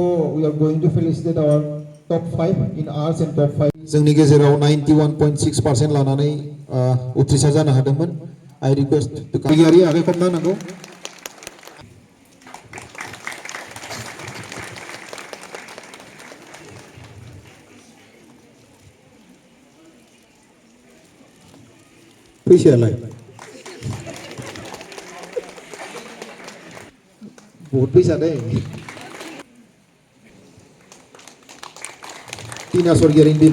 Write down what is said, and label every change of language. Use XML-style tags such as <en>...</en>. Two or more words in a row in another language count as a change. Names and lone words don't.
<en>We are going to felicitate our top 5 in arts and top 5 इन आर्ट्स एंड टप 5</en> <brx>जोंनि गेजेराव 91.6% लानानै उथ्रिसार जानो हादोंमोन</brx> <en>I request</en> <brx>गारियारि आरो खमना नांगौ फैसायालाय</brx> <hi>बहुत पैसा दे</hi> <brx>टिना स्वर्गियारिनि बिमा</brx>